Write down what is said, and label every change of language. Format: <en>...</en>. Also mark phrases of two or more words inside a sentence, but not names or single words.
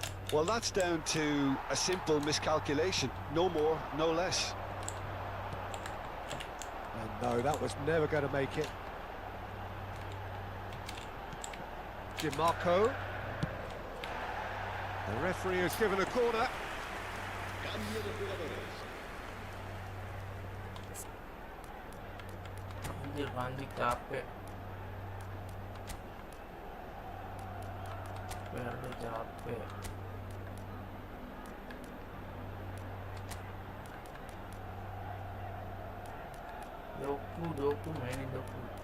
<en>Well, that's down to a simple miscalculation. No more, no less. And no, that was never going to make it. DiMarco. The referee has given a corner.</en> <es>Cambio de jugadores.</es> <id>Anjir, Pandi capek. Udah capek. Doku mainin Doku.</id>